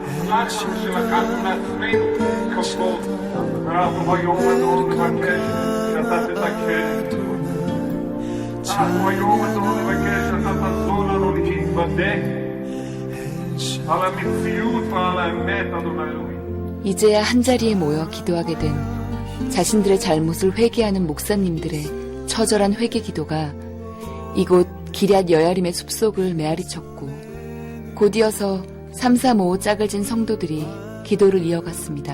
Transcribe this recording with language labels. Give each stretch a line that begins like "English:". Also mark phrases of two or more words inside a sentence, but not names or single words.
Hebrew: סלח לנו שלקחנו לעצמנו כבוד, ואנחנו ביום הזה נבקש שאתה תתקן. אנחנו היום הזה נבקש שאתה תעזור לנו להתוודע על המציאות ועל האמת, אדוני אלוהים.
Korean: 이제야 한자리에 모여 기도하게 된 자신들의 잘못을 회개하는 목사님들의 처절한 회개 기도가 이곳 기럇 여야림의 숲속을 메아리쳤고 곧이어서 335 짝을 진 성도들이 기도를 이어갔습니다.